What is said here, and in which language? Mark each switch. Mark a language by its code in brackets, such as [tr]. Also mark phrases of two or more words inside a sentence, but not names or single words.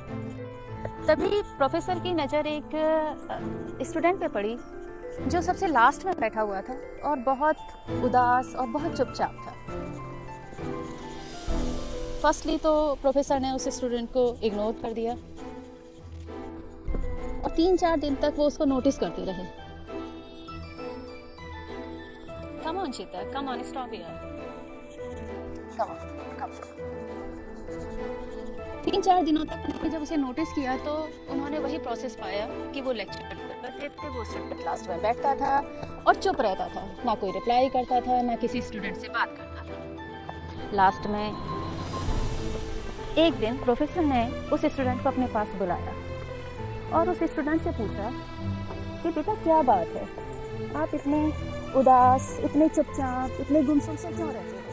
[hi] तभी प्रोफेसर की नज़र एक स्टूडेंट पे पड़ी जो सबसे लास्ट में बैठा हुआ था और बहुत उदास और बहुत चुपचाप था। फर्स्टली तो प्रोफेसर ने उस स्टूडेंट को इग्नोर कर दिया और 3-4 दिन तक वो उसको नोटिस करते रहे। [en] Come on Chetak, come on, stop here. Come on, come on. [hi] 3-4 दिनों तक उन्होंने जब उसे नोटिस किया तो उन्होंने वही प्रोसेस पाया कि वो लेक्चर करते थे, वो स्टूडेंट लास्ट में बैठता था और चुप रहता था, ना कोई रिप्लाई करता था, ना किसी स्टूडेंट से बात करता था। लास्ट में एक दिन प्रोफेसर ने उस स्टूडेंट को अपने पास बुलाया और उस स्टूडेंट से पूछा कि बेटा क्या बात है, आप इतने उदास, इतने चुपचाप, इतने गुमसुम से क्यों रहते हो?